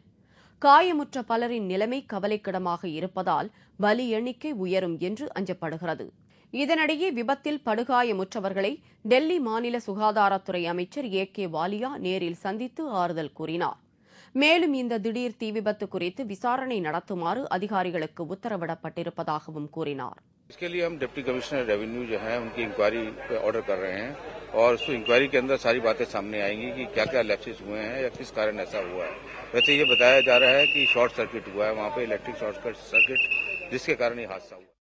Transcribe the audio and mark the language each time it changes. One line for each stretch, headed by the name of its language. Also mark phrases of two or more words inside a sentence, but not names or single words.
Tamil: காயமுற்ற பலரின் நிலைமை கவலைக்கிடமாக இருப்பதால் பலி எண்ணிக்கை உயரும் என்று அஞ்சப்படுகிறது. இதனிடையே விபத்தில் படுகாயமுற்றவர்களை டெல்லி மாநில சுகாதாரத்துறை அமைச்சர் A.K. வாலியா நேரில் சந்தித்து ஆறுதல் கூறினார். மேலும் இந்த திடீர் தீ விபத்து குறித்து விசாரணை நடத்துமாறு அதிகாரிகளுக்கு உத்தரவிடப்பட்டிருப்பதாகவும் கூறினார்.
Hindi: इसके लिए हम
English: Deputy Commissioner Revenue
Hindi: जो है उनकी इंक्वायरी पे ऑर्डर कर रहे हैं और उस इंक्वायरी के अंदर सारी बातें सामने आएंगी कि क्या क्या लैप्सेस हुए हैं या किस कारण ऐसा हुआ है। वैसे ये बताया जा रहा है कि
English: short circuit
Hindi: हुआ है, वहां पे
English: electric short circuit
Hindi: जिसके कारण ये हादसा हुआ।